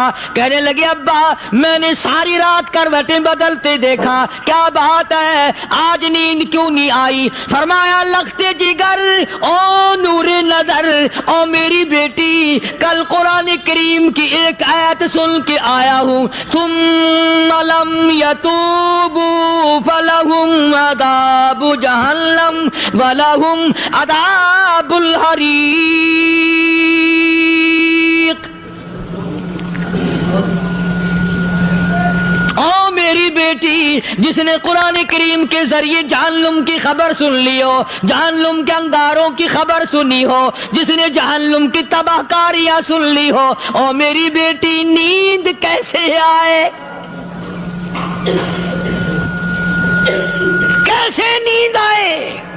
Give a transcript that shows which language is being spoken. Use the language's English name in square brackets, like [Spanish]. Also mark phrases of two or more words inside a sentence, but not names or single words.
[Urdu] کہنے لگے ابا میں نے ساری رات کروٹیں بدلتے دیکھا، کیا بات ہے، آج نیند کیوں نہیں آئی? فرمایا لخت جگر و نور نظر، او میری بیٹی، کل قرآن کریم کی ایک آیت سن کے آیا ہوں, [Arabic] ثم لم يتوبوا فلهم عذاب جهنم ولهم عذاب الحريق. [Urdu] بیٹی جس نے قرآن کریم کے ذریعے جہنم کی خبر سن لی ہو، جہنم کے انگاروں کی خبر سنی ہو، جس نے جہنم کی تباہ کاریاں سن لی ہو، او میری بیٹی نیند کیسے آئے؟ کیسے نیند آئے؟